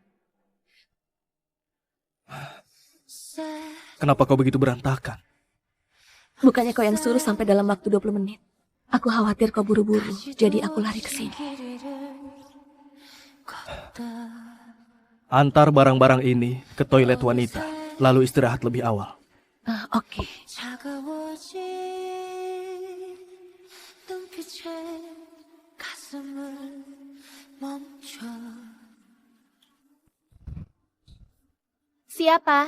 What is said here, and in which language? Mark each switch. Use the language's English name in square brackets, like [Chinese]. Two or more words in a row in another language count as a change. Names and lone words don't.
[Indonesian] Kenapa kau begitu berantakan? Bukannya kau yang suruh sampai dalam waktu 20 menit. Aku khawatir kau buru-buru, jadi aku lari ke sini. Antar barang-barang ini ke toilet wanita, lalu istirahat lebih awal. Oke. [Korean] 차가워진 눈빛에 가슴을 멈춰. [Indonesian] Siapa?